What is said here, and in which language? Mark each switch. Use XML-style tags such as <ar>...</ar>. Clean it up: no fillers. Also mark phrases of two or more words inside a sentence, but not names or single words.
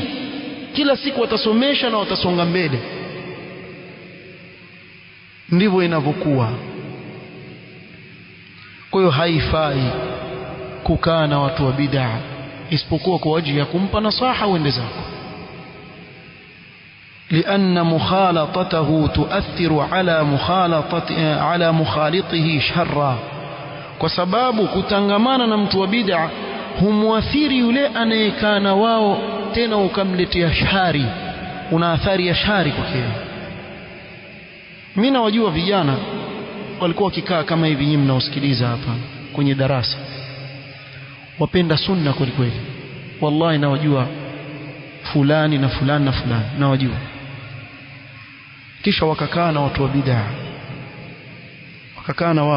<sw>Kila siku watasomesha na watasonga mbele. Ndivyo inavyokuwa. Kwa hiyo haifai kukaa na watu wa bid'a isipokuwa kwa ajili ya kumpa nasaha uende zako.</sw> <ar>لأن مخالطته تؤثر على مخالطته شرا،</ar> <sw>kwa sababu kutangamana na mtu wa bid'a humwathiri yule anayekaa na wao, tena ukamletea shari, una athari ya shari kwake. Mimi nawajua vijana walikuwa wakikaa kama hivi, nyinyi mnaosikiliza hapa kwenye darasa, wapenda sunna kweli kweli, wallahi nawajua fulani na fulani na fulani nawajua, kisha wakakaa na watu wa bid'a, wakakaa na wao.</sw>